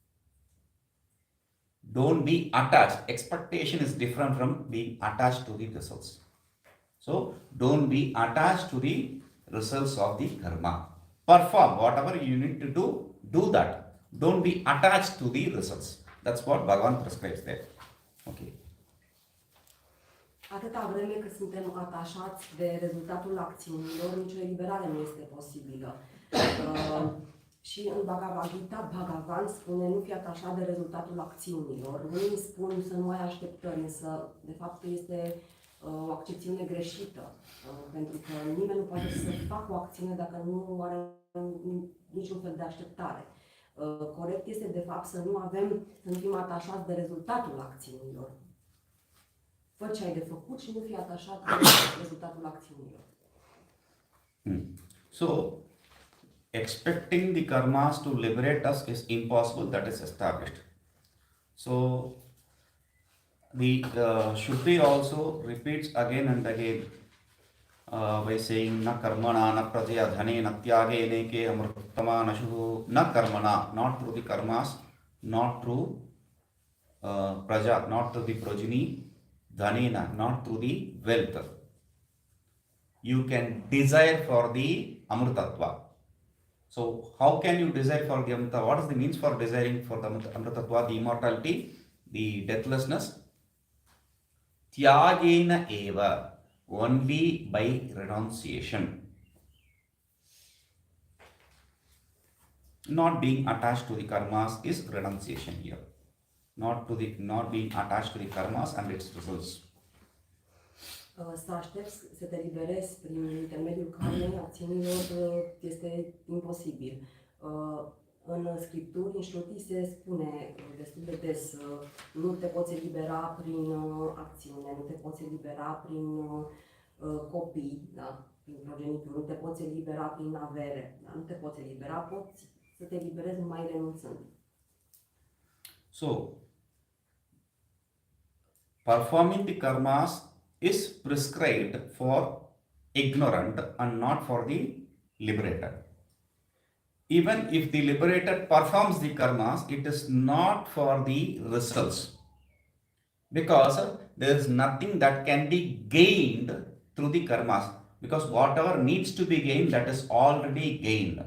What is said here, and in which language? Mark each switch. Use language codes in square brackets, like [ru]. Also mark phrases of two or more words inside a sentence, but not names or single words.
[en] Don't be attached. Expectation is different from being attached to the results. So don't be attached to the results of the karma. Perform whatever you need to do that. Don't be attached to the results. That's what Bhagavan prescribes there. Okay. [ro] Atâta vreme cât suntem atașați de rezultatul acțiunilor, nicio eliberare nu este posibilă. Și în Bhagavad Gita, Bhagavan spune, nu fi atașat de rezultatul acțiunilor. Unii spun să nu ai așteptări, însă de fapt este o accepțiune greșită. Pentru că nimeni nu poate să facă o acțiune dacă nu are niciun fel de așteptare. Corect este de fapt să nu fim atașați de rezultatul acțiunilor. Fă ce ai de făcut și nu fi atașat de rezultatul acțiunilor. [en] So, expecting the karmas to liberate us is impossible, that is established. So, the Shuddhi also repeats again and again by saying, [sa] न कर्मणा न प्रजया धने न त्यागे नेके अमृतम नशुहु न कर्मणा, [en] not through the karmas, not through praja, not through the progeny, dhanena, not through the wealth. You can desire for the amrutatva. So how can you desire for the amrita? What is the means for desiring for the amrutatva, the immortality, the deathlessness? [sa] त्यागेन एव, [en] only by renunciation. Not being attached to the karmas is renunciation here. Not being attached to the karmas and its results. [ro] Să aștepți să te liberezi prin intermediul karmei acțiunilor este imposibil. În scripturi, în Shruti se spune destul de des, nu te poți elibera prin acțiune, nu te poți elibera prin copii, da? Prin progenitori, nu te poți elibera prin avere, da? Nu te poți elibera, poți să te eliberezi numai renunțând. [en] So, performing the karmas is prescribed for ignorant and not for the liberated. Even if the liberated performs the karmas, it is not for the results, because there is nothing that can be gained through the karmas, because whatever needs to be gained, that is already gained.